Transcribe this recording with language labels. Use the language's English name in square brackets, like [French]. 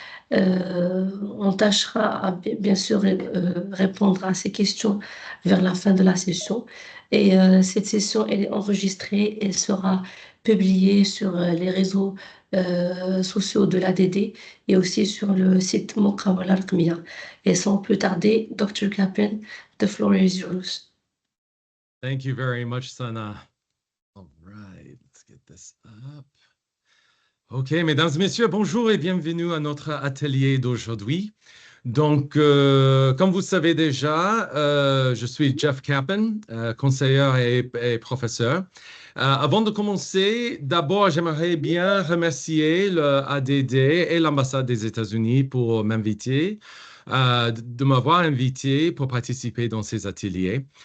[French] On tâchera à bien sûr répondre à ces questions vers la fin de la session. Et cette session, elle est enregistrée et sera publiée sur les réseaux sociaux de l'ADD et aussi sur le site Muqawala Rqmiya. Et sans plus tarder, Dr. [English] Capen, the floor is yours. Thank you very much, Sana. All right, let's get this up. [French] OK, mesdames et messieurs, bonjour et bienvenue à notre atelier d'aujourd'hui. Donc, comme vous savez déjà, je suis Jeff Capen, conseiller et professeur. Avant de commencer, d'abord, j'aimerais bien remercier le ADD et l'ambassade des États-Unis pour m'inviter, de m'avoir invité pour participer dans ces ateliers.